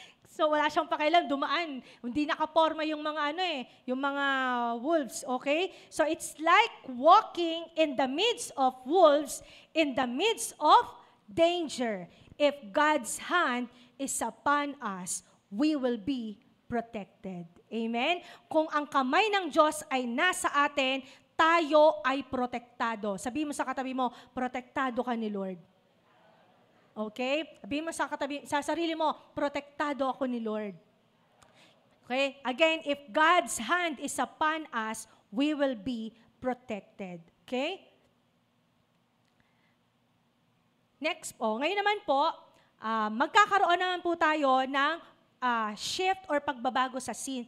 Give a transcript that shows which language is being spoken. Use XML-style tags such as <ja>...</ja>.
<tl>So, wala siyang pakialam, dumaan. Hindi nakaporma yung mga yung mga wolves, okay?</tl> <en>So, it's like walking in the midst of wolves, in the midst of danger. If God's hand is upon us, we will be protected. Amen?</en> <tl>Kung ang kamay ng Diyos ay nasa atin, tayo ay protektado. Sabihin mo sa katabi mo, protektado ka ni Lord. Okay? Sabihin mo sa sarili mo, protektado ako ni Lord. Okay?</tl> <en>Again, if God's hand is upon us, we will be protected. Okay?</en> <tl>Next po, ngayon naman po, magkakaroon naman po tayo ng shift or pagbabago sa scene.</tl>